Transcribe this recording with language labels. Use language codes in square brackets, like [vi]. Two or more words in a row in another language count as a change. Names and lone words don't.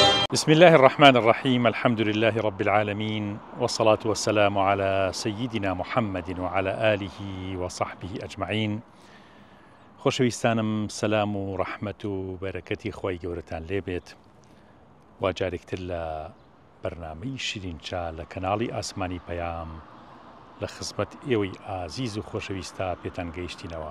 [ar] بسم الله الرحمن الرحيم. الحمد لله رب العالمين، والصلاة والسلام على سيدنا محمد وعلى آله وصحبه أجمعين. [ckb] خۆشەویستانم، سەلام و ڕەحمەت و بەرەکەتی خۆی گەورەتان لێبێت. وا جارێکتر لە بەرنامەی شیرینچا لە کەناڵی ئاسمانی پەیام لە خزمەت ئێوەی ئازیز و خۆشەویستا پێتان گەیشتینەوە.